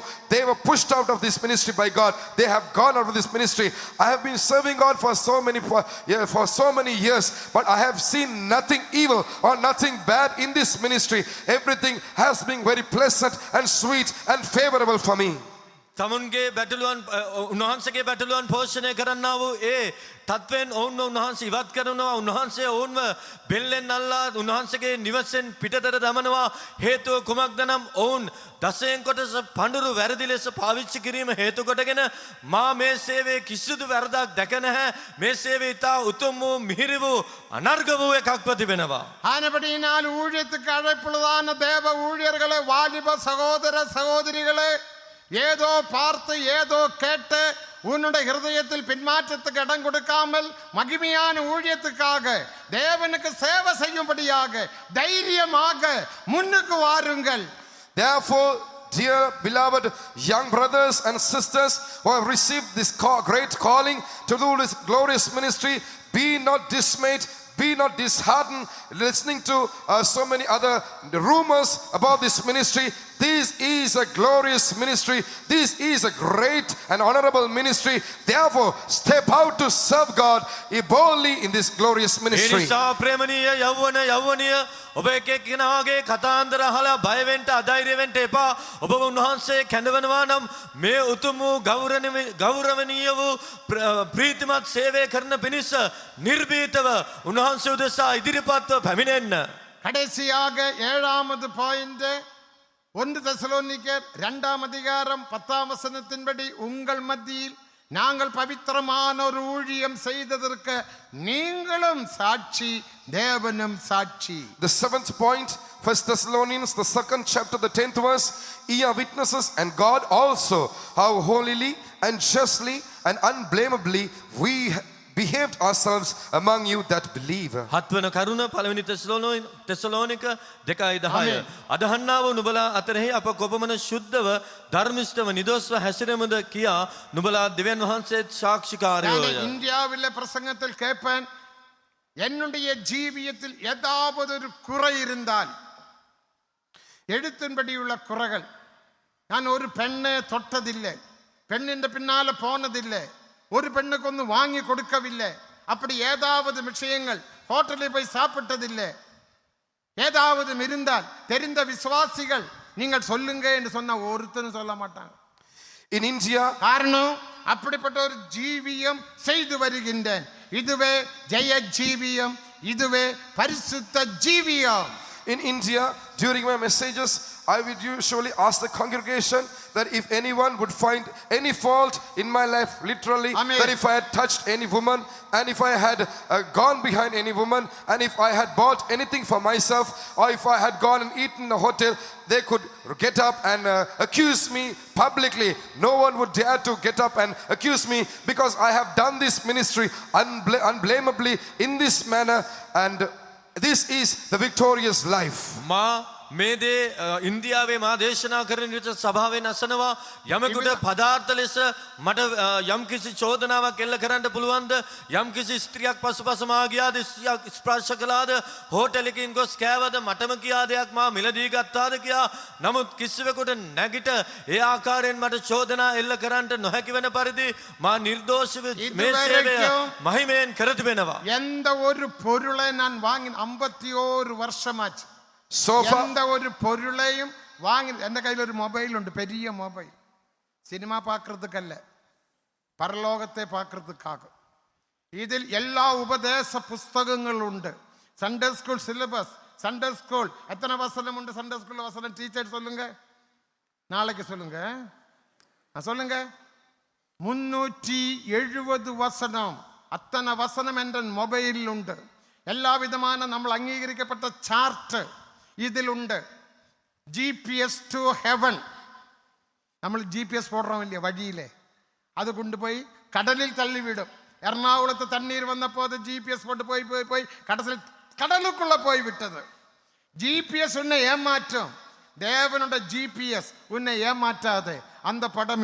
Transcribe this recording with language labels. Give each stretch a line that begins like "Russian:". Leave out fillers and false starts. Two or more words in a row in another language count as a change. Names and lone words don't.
English: They were pushed out of this ministry by God. They have gone out of this ministry. I have been serving God for so many years, but I have seen nothing evil or nothing bad in this ministry. Everything has been very pleasant and sweet and favorable for me.
Sinhala: තමුන්ගේ බැටළුවන් උන්වහන්සේගේ බැටළුවන් පෝෂණය කරන්නා වූ ඒ තත්වෙන් ඔවුන්ව උන්වහන්සේ ඉවත් කරනවා. උන්වහන්සේ ඔවුන්ව බෙල්ලෙන් අල්ලා උන්වහන්සේගේ නිවසෙන් පිටතට දමනවා. හේතුව කුමක්ද නම් ඔවුන් දසයෙන් කොටස පඳුරු වැරදි ලෙස පාවිච්චි කිරීම හේතු කොටගෙන මා මේ සේවයේ කිසිදු වැරදක් දැක නැහැ. මේ සේවය ඉතා උතුම් වූ මිහිරි වූ අනර්ග වූ එකක් ප්‍රතිබෙනවා.
Tamil: ஆனபடியினால் ஊழியத்துக்கு அழைப்புள்ளதான தேவ ஊழியர்களே, வாலிப சகோதர சகோதரிகளே, ஏதோ பார்த்து ஏதோ கேட்டு உன்னுடைய இருதயத்தில் பின்மாற்றத்துக்கு இடம் கொடுக்காமல் மகிமையான ஊழியத்துக்காக தேவனுக்கு சேவை செய்யும்படியாக தைரியமாக முன்னுக்கு வாருங்கள்.
English: Therefore, dear beloved young brothers and sisters who have received this great calling to do this glorious ministry, be not dismayed, be not disheartened listening to so many other rumors about this ministry. This is a glorious ministry. This is a great and honorable ministry. Therefore, step out to serve God boldly in this glorious ministry.
Sinhala: එනිසා ප්‍රේමණීය යෞවනීය ඔබ එක එක්කෙනාගේ කතාන්දර අහලා බය වෙන්න අධෛර්ය වෙන්න එපා. ඔබ උන්වහන්සේ කැඳවනවා නම් මේ උතුම් වූ ගෞරවණීය වූ ප්‍රීතිමත් සේවය කරන පිණිස නිර්භීතව උන්වහන්සේ උදෙසා ඉදිරිපත්ව පැමිණෙන්න.
Tamil: கடைசியாக 7வது பாயிண்ட் 1 தெசலோனிக்கர் 2ஆம் அதிகாரம் 10ஆம் வசனத்தின்படி உங்கள் மத்தியில் நாங்கள் பவித்திரமான ஒரு ஊழியம் செய்ததற்கு நீங்களும் சாட்சி, தேவனும் சாட்சி.
English: The 7th point, 1 Thessalonians, the 2nd chapter, the 10th verse, ye are witnesses and God also, how holily and justly and unblameably we behaved ourselves among you that believe.
Sinhala: හත්වන කරුණ පළවෙනි තෙසලෝනික 2:10. අදහන්නා වූ නුඹලා අතරෙහි අප කොපමණ ශුද්ධව ධර්මිෂ්ඨව නිදොස්ව හැසිරෙමුද කියා නුඹලා දෙවියන් වහන්සේත් சாட்சிකාරයෝය.
Tamil: இந்தியாவில் பிரசங்கத்தில் கேட்பேன், என்னுடைய ஜீவியத்தில் ஏதாவது ஒரு குறை இருந்தால், எழுத்தின்படி உள்ள குறைகள், நான் ஒரு பெண்ணை தொட்டதில்லை, பெண்ணின் பின்னால போனதில்லை, ஒரு பெண்ணுக்கு ஒன்று வாங்கி கொடுக்கவில்லை, அப்படி ஏதாவது விஷயங்கள், ஹோட்டலில் போய் சாப்பிட்டதில்லை, ஏதாவது இருந்தால் தெரிந்த விசுவாசிகள் நீங்கள் சொல்லுங்க என்று சொன்ன ஒருத்தரும் சொல்ல மாட்டாங்க.
English: In India,
Tamil: காரணம் அப்படிப்பட்ட ஒரு ஜீவியம் செய்து வருகின்றேன். இதுவே ஜெய ஜீவியம், இதுவே பரிசுத்த ஜீவியம்.
English: In India, during my messages, I would usually ask the congregation that if anyone would find any fault in my life, literally, Amen. that if I had touched any woman and if I had gone behind any woman and if I had bought anything for myself or if I had gone and eaten in a hotel, they could get up and accuse me publicly. No one would dare to get up and accuse me because I have done this ministry unblameably in this manner, and this is the victorious life.
Sinhala: මා මේ දේ ඉන්දියාවේ මා දේශනා කරන විට සභාවෙන් අසනවා යමෙකුට පදාර්ථ ලෙස මට යම්කිසි චෝදනාවක් එල්ල කරන්න පුළුවන්ද යම්කිසි ස්ත්‍රියක් පසුපස මා ගියාද ස්පර්ශ කළාද හෝටලකින් ගොස් කෑවද මටම කියා දෙයක් මා මිලදී ගත්තාද කියා නමුත් කිසිවෙකුට නැගිට ඒ ආකාරයෙන් මට චෝදනා එල්ල කරන්න නොහැකි වෙන පරිදි මා නිර්දෝෂීව මේ සේවය මහිමයෙන් කර තිබෙනවා
Tamil: எந்த ஒரு பொருளை நான் வாங்கின 51 வருஷமாச்சு
English: So far,
Tamil: எந்த ஒரு பொருளையும் வாங்கி எந்த கையில் ஒரு மொபைல் உண்டு பெரிய மொபைல் சினிமா பார்க்கறதுக்கல்ல பரலோகத்தை பார்க்கறதுக்காக இதில் எல்லா உபதேச புஸ்தகங்கள் உண்டு
English: Sunday school syllabus Sunday school
Tamil: எத்தனை வசனம் உண்டு
English: Sunday school
Tamil: வசனம் டீச்சர் சொல்லுங்க நாளைக்கு சொல்லுங்க சொல்லுங்க 370 வசனம் அத்தனை வசனம் என்ற மொபைலில் உண்டு எல்லா விதமான
Malayalam: നമ്മൾ അംഗീകരിക്കപ്പെട്ട ചാർട്ട് ഇതിലുണ്ട്
English: GPS to heaven
Tamil: നമ്മൾ GPS போடுறோம் இல்லையா வழியிலே அது கொண்டு போய் கடலில் தள்ளிவிடும் எர்ணாகுளத்து தண்ணீர் வந்தபோது GPS போட்டு போய் கடலுக்குள்ள போய் விட்டது GPS உன்னை ஏமாற்றும் தேவனோட GPS உன்னை ஏமாற்றாது அந்த படம்